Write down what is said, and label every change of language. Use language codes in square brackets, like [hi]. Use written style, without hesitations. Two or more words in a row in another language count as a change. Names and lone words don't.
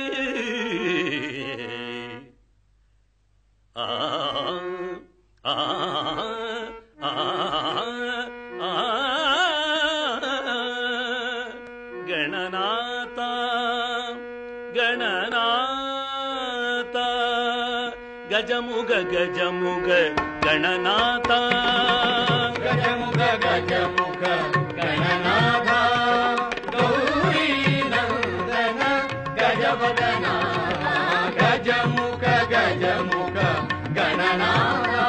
[ta] ஆ ஆ ஆ கணநாத கணநாத கஜமுக கஜமுக கணநாத [kn] ಗಜಮುಖ ಗಜಮುಖ ಗಣನಾಥ ಗೌರಿ ನಂದನ ಗಜವದನ ಗಜಮುಖ ಗಜಮುಖ ಗಣನಾಥ.